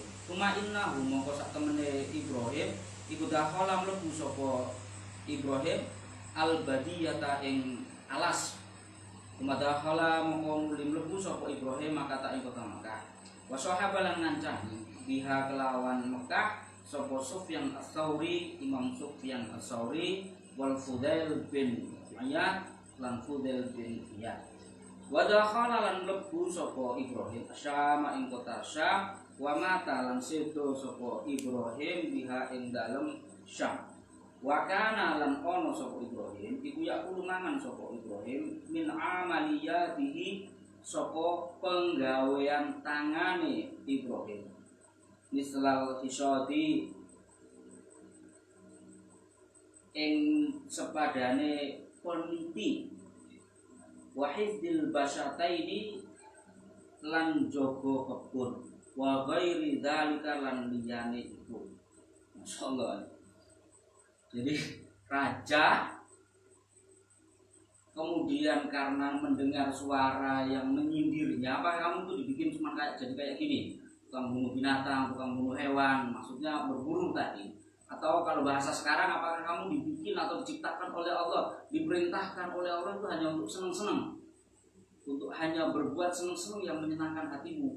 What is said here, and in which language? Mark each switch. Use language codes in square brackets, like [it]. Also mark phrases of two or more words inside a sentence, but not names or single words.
[ar] Tuma innahu [jv] mongko sak temene Ibrahim iku dakhala mlebu sapa Ibrahim al-badiyata ing alas. [ar] Tuma dakhala [jv] mongko mlebu sapa Ibrahim maka tak ing kota Mekah. [ar] Wa sahaba [jv] lan ngancani biha kelawan Mekah sapa Sufyan Ats-Tsauri, Imam Sufyan Ats-Tsauri wal Fudail bin Iyad lan Fudail bin Iyad. [ar] Wa dakhala [jv] lan mlebu sapa Ibrahim Syam ing kota Syam [ar] wa mata [jv] lan sedo sapa Ibrahim biha ing dalem Syam. [ar] Wa kana [jv] lan ono sapa Ibrahim iku yakulu mangan sapa Ibrahim [ar] min amaliyatihi [jv] sapa penggawean tangane Ibrahim. [ar] Mislal hisodi [jv] ing sepadane peniti [ar] wahidil basyataini [jv] lan jogo kebun [ar] wa ghairi dzalika [jv] lan liyane iku. [ar] Masyaallah. [id] Jadi raja kemudian karena mendengar suara yang menyindirnya, apa kamu tuh dibikin cuma kayak gini, tukang bunuh binatang, tukang bunuh hewan, maksudnya berburu tadi. Atau kalau bahasa sekarang, apakah kamu dibikin atau diciptakan oleh Allah, diperintahkan oleh Allah itu hanya untuk senang-senang, untuk hanya berbuat senang-senang yang menyenangkan hatimu.